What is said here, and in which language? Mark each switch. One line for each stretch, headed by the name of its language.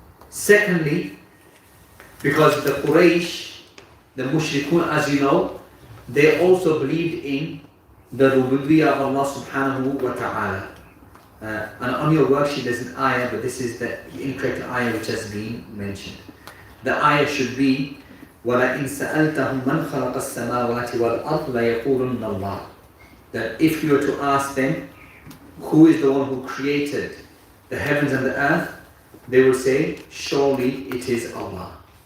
English: Secondly, because the Quraysh, the Mushrikun, as you know, they also believed in the Rububiyyah of Allah subhanahu wa ta'ala. And on your worksheet there's an ayah, but this is the incorrect ayah which has been mentioned. The ayah should be
Arabic: وَلَئِنْ سَأَلْتَهُمْ مَنْ خَلَقَ السَّمَاوَاتِ وَالْأَرْضِ لَيَقُولُنَّ اللَّهُ.
English: That if you were to ask them, who is the one who created the heavens and the earth, they will say, surely it is Allah.